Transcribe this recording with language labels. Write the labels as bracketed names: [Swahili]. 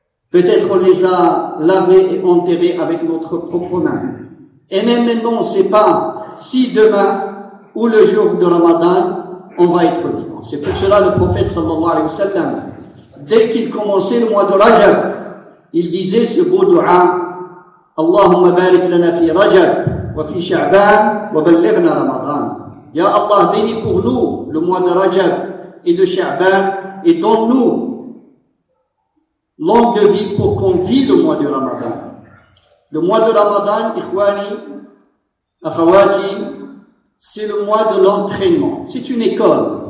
[French] Peut-être on les a lavés et enterrés avec notre propre main. Et même maintenant, on ne sait pas si demain ou le jour de Ramadan, on va être vivant. C'est pour cela que le prophète, sallallahu alayhi wa sallam, dès qu'il commençait le mois de Rajab, il disait ce beau dua, [Arabic] اللهم بارك لنا في رجب وفي شعبان وبلغنا رمضان. يا الله [French] بيني pour nous le mois de Rajab et de Sha'ban et donne-nous longue vie pour qu'on vive le mois de Ramadan. Le mois de Ramadan, [Arabic] ikhwani, akhawati, [French] c'est le mois de l'entraînement. C'est une école.